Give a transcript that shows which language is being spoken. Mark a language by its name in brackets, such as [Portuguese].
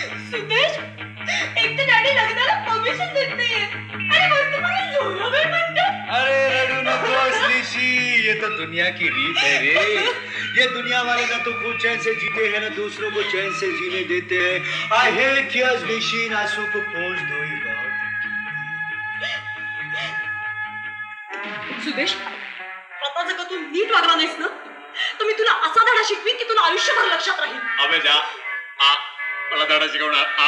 [Marathi] सुदेश, एक तर डॅडी लग्नाला परमिशन देत नाहीये आणि वरती मला जोराबाई म्हणते. अरे रडू नकोस [Hindi] निशी, ये तो दुनिया की रीत है रे. ये दुनिया वाले ना तो खुद चैन से जीते हैं ना दूसरों को चैन से जीने देते हैं. [English] I hate tears [Hindi] निशी, आंसू को पोंछ दो. [Marathi] सुदेश, आता जर का तू नीट वागला नाहीस ना तर मी तुला असा धडा शिकवीन की तुला आयुष्यभर लक्षात राहील. अबे जा. मला धडा शिकवणार?